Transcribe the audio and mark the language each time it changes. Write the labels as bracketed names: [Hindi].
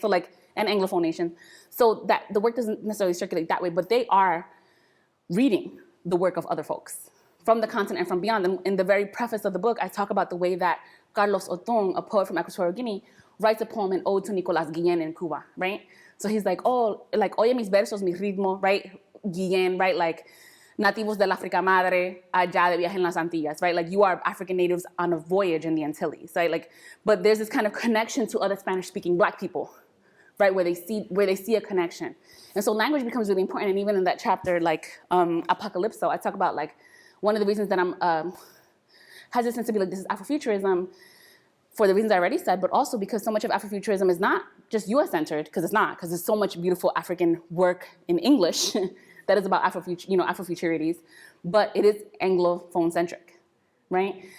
[English] So like, and Anglophone nations. So that the work doesn't necessarily circulate that way, but they are reading the work of other folks from the continent and from beyond. And in the very preface of the book, I talk about the way that Carlos Otón, a poet from Equatorial Guinea, writes a poem in Ode to Nicolás Guillén in Cuba, right? So he's like, oh, like, [Spanish] oye mis versos, mi ritmo, [English] right? Guillén, right? Like, [Spanish] nativos del África Madre, allá de viaje en las Antillas, [English] right? Like, you are African natives on a voyage in the Antilles, right? Like, but there's this kind of connection to other Spanish-speaking Black people, right? Where they see a connection. And so language becomes really important. And even in that chapter, like, Apocalypso, I talk about, like, one of the reasons that I'm hesitant to be like, this is Afrofuturism, for the reasons I already said, but also because so much of Afrofuturism is not just US-centered, because it's not, because there's so much beautiful African work in English that is about Afrofuturities, but it is Anglophone-centric, right?